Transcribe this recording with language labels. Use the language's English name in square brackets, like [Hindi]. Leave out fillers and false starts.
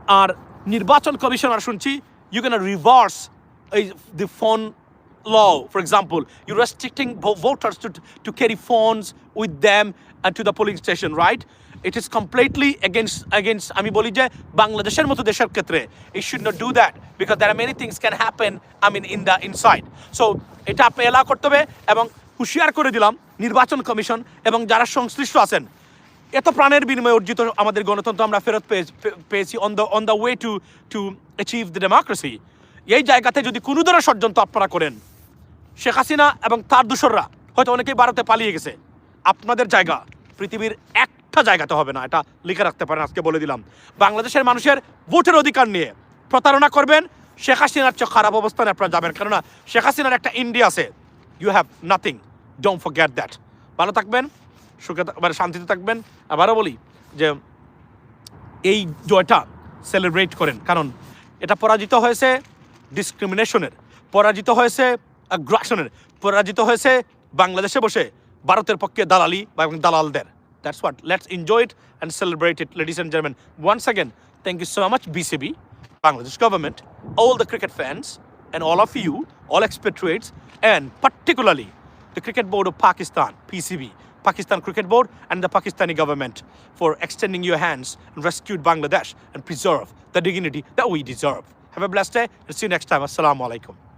[Bangla] আর নির্বাচন কমিশনার শুনছি [English] You can reverse the phone law. For example, you're restricting voters to carry phones with them and to the polling station, right? It is completely against [Bangla] আমি বলি যে বাংলাদেশের মতো দেশের ক্ষেত্রে [English] it should not do that because there are many things can happen in the inside. [Bangla] So এটা আপনি allow করতে হবে এবং হুঁশিয়ার করে দিলাম নির্বাচন কমিশন এবং যারা সংশ্লিষ্ট আছেন, এত প্রাণের বিনিময়ে অর্জিত আমাদের গণতন্ত্র আমরা ফেরত পেয়েছি [English] on the way to achieve the democracy. [Bangla] এই জায়গাতে যদি কোনো ধরনের ষড়যন্ত্র আপনারা করেন, শেখ হাসিনা এবং তার দোসররা হয়তো অনেকেই ভারতে পালিয়ে গেছে, আপনাদের জায়গা পৃথিবীর একটা জায়গাতে হবে না, এটা লিখে রাখতে পারেন। আজকে বলে দিলাম, বাংলাদেশের মানুষের ভোটের অধিকার নিয়ে প্রতারণা করবেন, শেখ হাসিনার চেয়ে খারাপ অবস্থানে আপনারা যাবেন, কেননা শেখ হাসিনার একটা ইন্ডিয়া আছে, [English] You have nothing, don't forget that. [Bangla] ভালো থাকবেন, সুখে শান্তিতে থাকবেন। আবারও বলি যে এই জয়টা সেলিব্রেট করেন, কারণ এটা পরাজিত হয়েছে ডিসক্রিমিনেশনের, পরাজিত হয়েছে আগ্রাসনের, পরাজিত হয়েছে বাংলাদেশে বসে ভারতের পক্ষে দালালি বা দালালদের। [English] That's what. Let's enjoy it and celebrate it, ladies and gentlemen. Once again, thank you so much, BCB, Bangladesh government, all the cricket fans, and all of you, all expatriates, and particularly the Cricket Board of Pakistan, PCB, Pakistan Cricket Board, and the Pakistani government for extending your hands and rescued Bangladesh and preserve the dignity that we deserve. Have a blessed day and see you next time. Assalamu alaikum.